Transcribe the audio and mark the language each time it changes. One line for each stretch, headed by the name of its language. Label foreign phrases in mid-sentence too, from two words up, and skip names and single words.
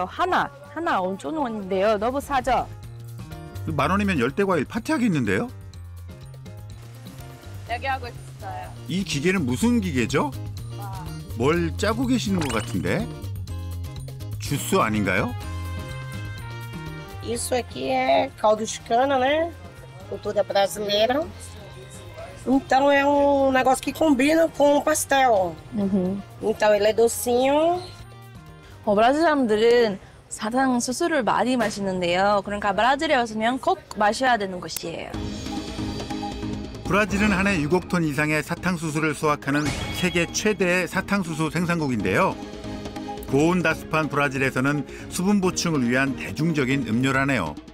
Korean: 하나 5,000원인데요. 너무 싸죠? 10,000원이면 열대 과일 파티하겠는데요? 여기 하고 있어요. 이 기계는 무슨 기계죠? 뭘 짜고 계시는 것 같은데? 주스 아닌가요?
Portuguese: Isso aqui é caldo de cana, né? Cultura brasileira. Então é um negócio que combina com o pastel. Então ele é docinho.
Korean: 브라질 사람들은 사탕수수를 많이 마시는데요. 그러니까 브라질에 왔으면 꼭 마셔야 되는 것이에요. 브라질은 한 해 6억 톤 이상의 사탕수수를 수확하는 세계 최대의 사탕수수 생산국인데요. 고온다습한 브라질에서는 수분 보충을 위한 대중적인 음료라네요.